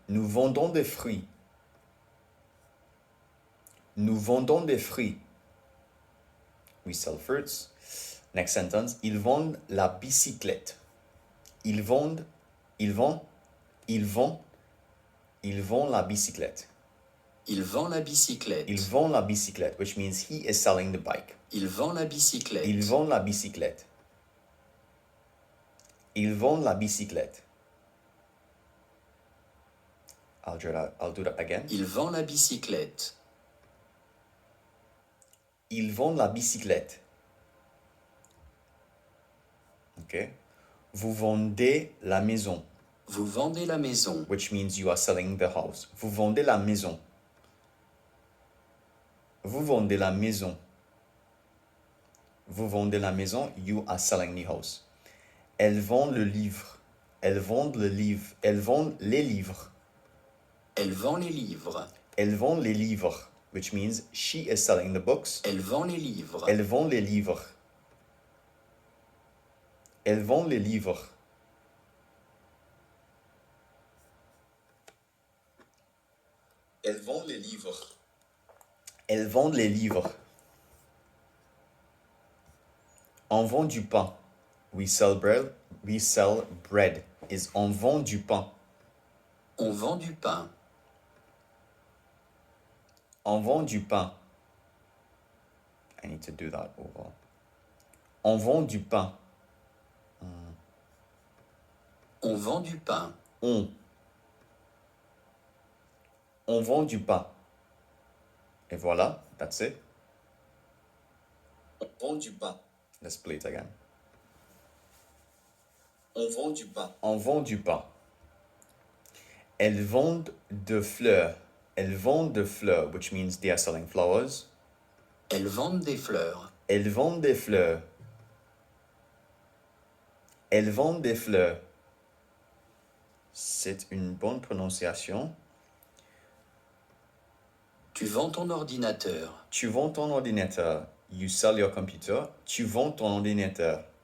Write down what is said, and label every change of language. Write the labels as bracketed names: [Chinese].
[French] Nous vendons des fruits. Nous vendons des fruits. [English] We sell fruits. Next sentence. [French] Ils vendent la bicyclette. Ils vendent la bicyclette. Il vend la bicyclette. Il vend la bicyclette, [English] which means he is selling the bike. [French] Il vend la bicyclette. Il vend la bicyclette. Il vend la bicyclette. [English] I'll do that again. [French] Il vend la bicyclette. Il vend la bicyclette. Okay. Vous vendez la maison. Vous vendez la maison. [English] Which means you are selling the house. [French] Vous vendez la maison. Vous vendez la maison. Vous vendez la maison. [English] You are selling the house. [French] Elles vendent le livre. Elles vendent le livre. Elles vendent les livres. Elle vend les livres. Elles vendent les livres. [English] Which means she is selling the books. [French] Elle vend les livres. Elles vendent les livres. Elles vendent les livres. Elles vendent les livres. Elles vendent les livres. On vend du pain. [English] We sell bread. We sell bread. [French] Is on vend du pain. On vend du pain. On vend du pain. [English] I need to do that over. [French] On vend du pain. On vend du pain. On vend du pain. Et voilà, [English] that's it. [French] On vend du pain. [English] Let's play it again. [French] On vend du pain. On vend du pain. Elles vendent de fleurs. Elles vendent de fleurs, [English] which means they are selling flowers. [French] Elles vendent des fleurs. Elles vendent des fleurs. Elles vendent des fleurs. C'est une bonne prononciation. Tu vends ton ordinateur. Tu vends ton ordinateur. [English] You sell your computer. [French] Tu vends ton ordinateur.